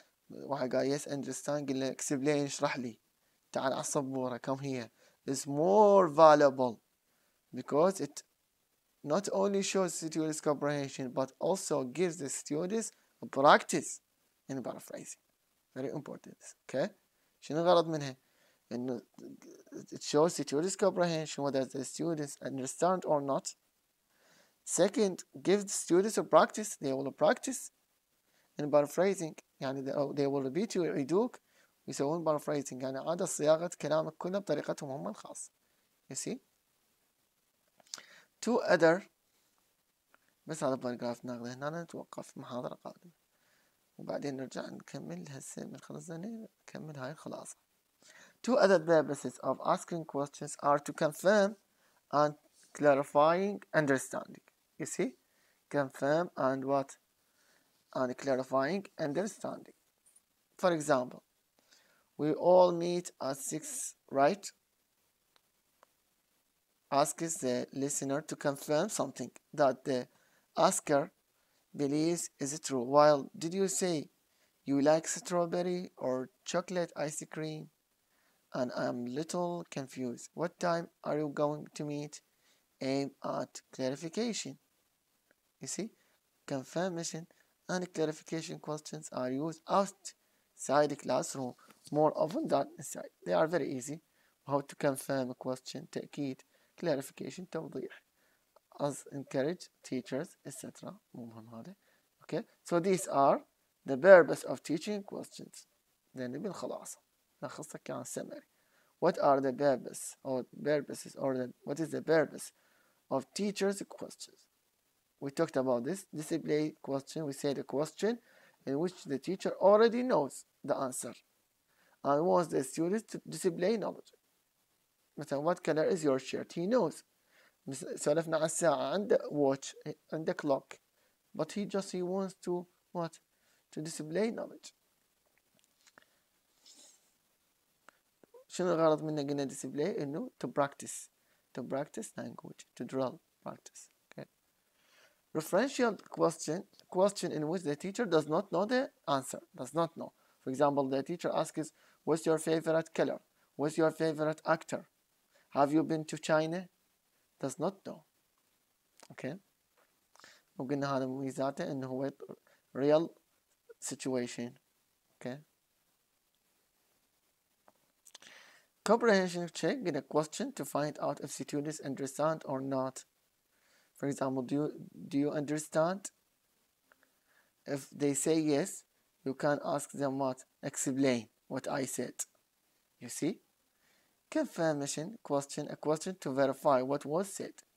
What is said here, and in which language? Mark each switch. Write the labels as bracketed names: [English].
[Arabic] واحد قال [English] yes understand [Arabic] قل له [English] explain [Arabic] اشرح لي تعال على السبورة [English] come here is more valuable because it not only shows students comprehension but also gives the students a practice in paraphrasing. Very important. Okay [Arabic] شنو الغرض منها إنه [English] it shows students comprehension whether the students understand or not. Second, give the students a practice. They will practice in paraphrasing [Arabic] يعني [English] they will repeat [Arabic] يعيدوك ويسوون paraphrasing يعني عادة صياغة كلامك كله بطريقتهم هم الخاصة. [English] You see? Two other [Arabic] بس هذا باراجراف ناخذه هنا نتوقف محاضرة قادمة وبعدين نرجع نكمل هسه من خلصنا نكمل هاي الخلاصة. [English] Two other purposes of asking questions are to confirm and clarifying understanding. You see? Confirm and what? And clarifying understanding. For example, we all meet at 6, right? Asks the listener to confirm something that the asker believes is true. While did you say you like strawberry or chocolate ice cream? And I'm little confused. What time are you going to meet? Aim at clarification. You see, confirmation and clarification questions are used outside the classroom more often than inside. They are very easy. How to confirm a question, تأكيد, clarification, توضيح. As encourage teachers, etc. [Arabic] مو مهم هذا. [English] Okay, so these are the purpose of teaching questions. [Arabic] then بالخلاصة نلخصها كان summary. [English] What are the purposes what is the purpose of teachers' questions? We talked about this display question. We said a question in which the teacher already knows the answer and wants the students to display knowledge. [Arabic] مثلا [English] what color is your shirt? He knows. [Arabic] سولفنا عن الساعة عنده [English] watch [Arabic] عنده [English] clock but he wants to what? To display knowledge. [Arabic] شنو الغرض منه قلنا [English] display [Arabic] إنه [English] to practice language to drill practice. Okay. Referential question in which the teacher does not know the answer, does not know. For example, the teacher asks, what's your favorite color? What's your favorite actor? Have you been to China? Does not know. Okay. [Arabic] وقلنا هذا مميزاته إنه هو [English] real situation. [Arabic] Okay. [English] Comprehension check, get a question to find out if students understand or not. For example, do you understand? If they say yes, you can ask them what? Explain what I said. You see? Confirmation question, a question to verify what was said.